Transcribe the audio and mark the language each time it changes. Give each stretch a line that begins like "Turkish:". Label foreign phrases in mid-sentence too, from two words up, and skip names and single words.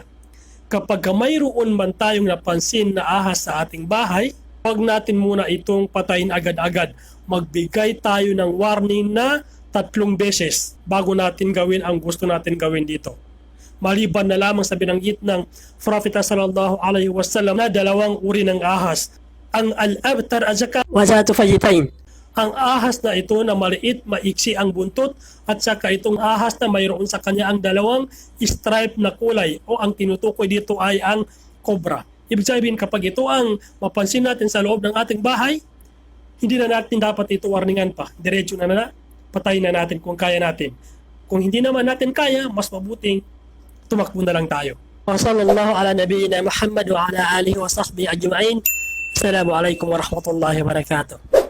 Filipino: Kapag mayroon man tayong napansin na ahas sa ating bahay, huwag natin muna itong patayin agad-agad. Magbigay tayo ng warning na 3 beses bago natin gawin ang gusto natin gawin dito. Maliban na lamang sa binanggit ng Prophet
Arabic: صلى الله عليه وسلم
Filipino: na 2 uri ng ahas, ang
Arabic: الأبتر أزكا وذات فجيتين.
Filipino: Ang ahas na ito na maliit, maiksi ang buntot, at saka itong ahas na mayroon sa kanya ang 2 stripe na kulay, o ang tinutukoy dito ay ang cobra. Ibig sabihin, kapag ito ang mapansin natin sa loob ng ating bahay, hindi na natin dapat ito warningan pa. Diretso na. patayin na natin kung kaya natin. Kung hindi naman natin kaya, mas mabuting tumakbo na lang tayo.
Arabic: وصلى الله على نبينا محمد وعلى آله وصحبه أجمعين. السلام عليكم ورحمة الله وبركاته.